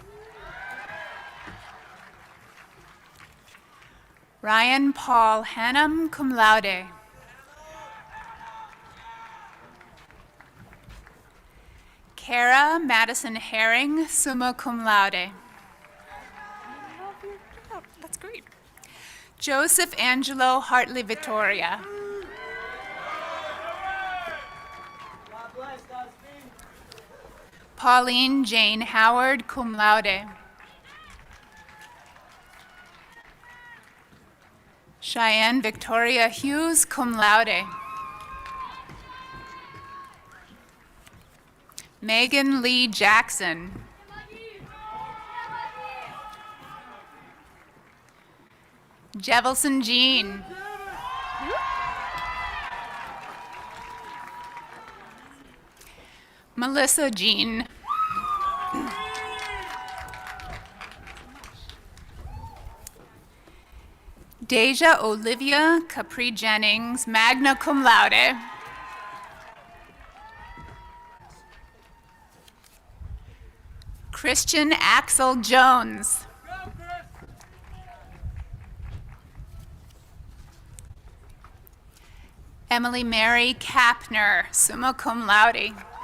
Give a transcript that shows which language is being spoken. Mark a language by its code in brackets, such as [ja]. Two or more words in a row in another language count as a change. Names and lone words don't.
[en] Ryan Paul Hannum, [la] cum laude. [en] Kara Madison Herring, [la] summa cum laude. [en] That's great. Joseph Angelo Hartley Vittoria. Pauline Jane Howard, [la] cum laude. [en] Cheyenne Victoria Hughes, [la] cum laude. [en] Megan Lee Jackson. Jevelson Jean. Melissa Jean. Deja Olivia Capri Jennings, [la] magna cum laude. [en] Christian Axel Jones. Emily Mary Kapner, [la] summa cum laude.